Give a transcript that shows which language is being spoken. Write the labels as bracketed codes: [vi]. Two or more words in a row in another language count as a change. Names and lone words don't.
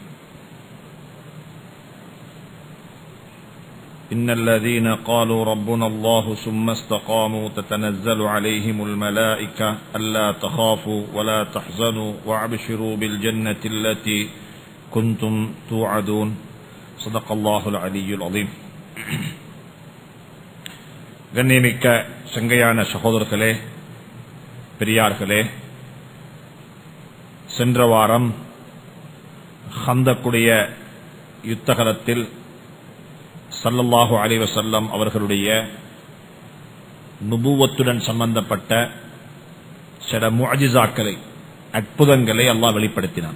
[ar] إن الذين قالوا ربنا الله ثم استقاموا تتنزل عليهم الملائكة ألا تخافوا ولا تحزنوا وأبشروا بالجنة التي كنتم توعدون. صدق الله العلي العظيم. [ta] கண்ணியமிக்க சங்கையான சகோதரர்களே, பெரியார்களே, சென்ற வாரம் ஹந்தக்குடைய யுத்தகலத்தில் [ar] صلى الله عليه وسلم [ta] அவர்களுடைய நுபுவத்துடன் சம்பந்தப்பட்ட சில முஅஜிசாக்களை, அற்புதங்களை அல்லாஹ் வெளிப்படுத்தினான்.